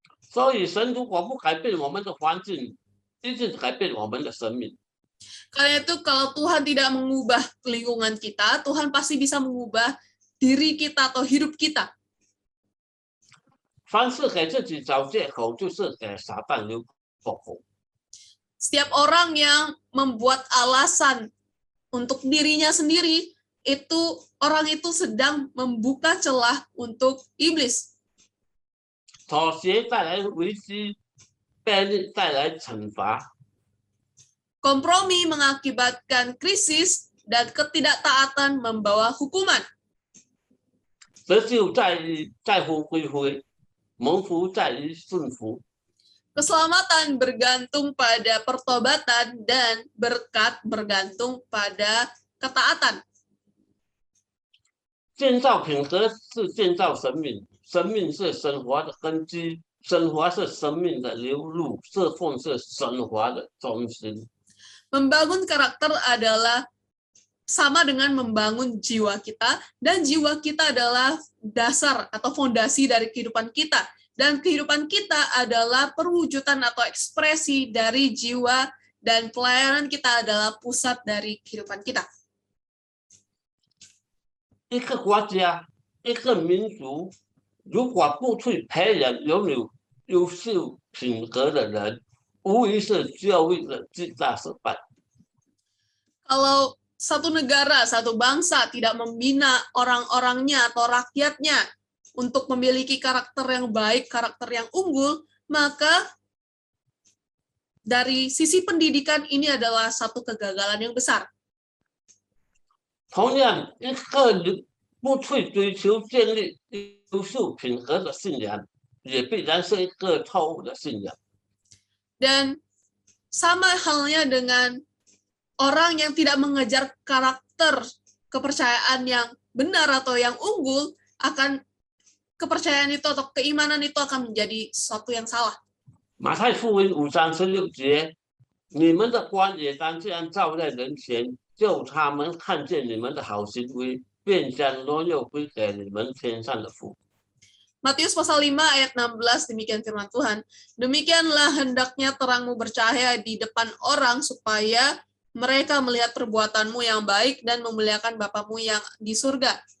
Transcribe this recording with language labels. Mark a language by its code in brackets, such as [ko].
[zh] 所以神如果不改变我们的环境，一定改变我们的生命。 [id] Karena itu kalau Tuhan tidak mengubah lingkungan kita, Tuhan pasti bisa mengubah diri kita atau hidup kita. [zh] 凡是给自己找借口，就是给撒旦留口。 [id] Setiap orang yang membuat alasan untuk dirinya sendiri, orang itu sedang membuka celah untuk iblis. [zh] 妥协带来危机，悖逆带来惩罚。 [id] Kompromi mengakibatkan krisis dan ketidaktaatan membawa hukuman. [zh] 得救在乎归回，蒙福在于顺服。 [id] Keselamatan bergantung pada pertobatan dan berkat bergantung pada ketaatan. [zh] 建造品格是建造生命，生命是生活的根基，生活是生命的流露，侍奉是生活的中心。 [id] Membangun karakter adalah sama dengan membangun jiwa kita, dan jiwa kita adalah dasar atau fondasi dari kehidupan kita. Dan kehidupan kita adalah perwujudan atau ekspresi dari jiwa, dan pelayanan kita adalah pusat dari kehidupan kita. [zh] 一个国家、一个民族，如果不去培养拥有优秀品格的人，无疑是教育的巨大失败。 [id] Kalau satu negara, satu bangsa tidak membina orang-orangnya atau rakyatnya untuk memiliki karakter yang baik, karakter yang unggul, maka dari sisi pendidikan ini adalah satu kegagalan yang besar. [zh] 同样，一个人不去追求建立优秀品格的信仰，也必然是一个错误的信仰。 [id] Dan sama halnya dengan orang yang tidak mengejar karakter kepercayaan yang benar atau yang unggul, akan kepercayaan itu atau keimanan itu akan menjadi sesuatu yang salah. [zh] 马太福音5章16节，你们的光也当这样照在人前，就他们看见你们的好行为，便将荣耀归给你们天上的父。 [id] Matius pasal 5 ayat 16, demikian firman Tuhan. Demikianlah hendaknya terangmu bercahaya di depan orang supaya mereka melihat perbuatanmu yang baik dan memuliakan Bapamu yang di surga.